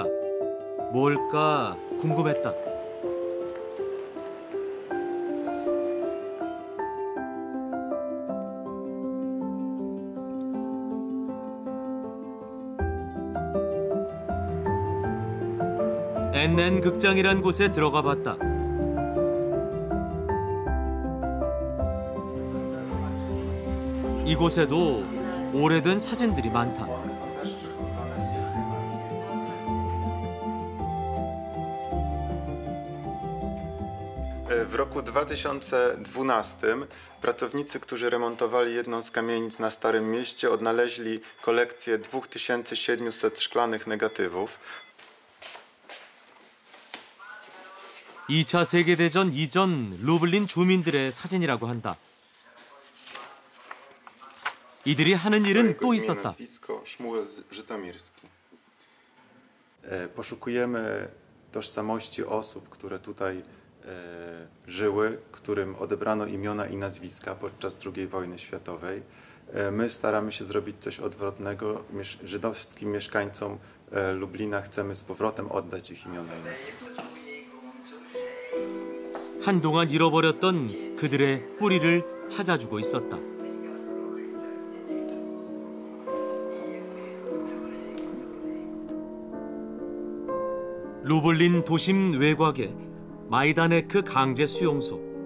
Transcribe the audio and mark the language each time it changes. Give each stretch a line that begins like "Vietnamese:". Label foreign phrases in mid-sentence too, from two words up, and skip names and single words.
Korean: 뭘까 궁금했다. NN 극장이란 곳에 들어가 봤다. 이곳에도 오래된 사진들이 많다.
Polish: W roku 2012 pracownicy, którzy remontowali jedną z kamienic na Starym Mieście, odnaleźli kolekcję 2700 szklanych negatywów.
Korean: 2차 세계대전 이전 루블린 주민들의 사진이라고 한다. 이들이 하는 일은 또 있었다.
Polish: Poszukujemy tożsamości osób, które tutaj żyły, którym odebrano imiona i nazwiska podczas II wojny światowej. My staramy się zrobić coś odwrotnego. Żydowskim mieszkańcom Lublina chcemy z powrotem oddać ich imiona i nazwiska.
Korean: 한동안 잃어버렸던 그들의 뿌리를 찾아주고 있었다. 루블린 도심 외곽의 마이다네크 강제 수용소.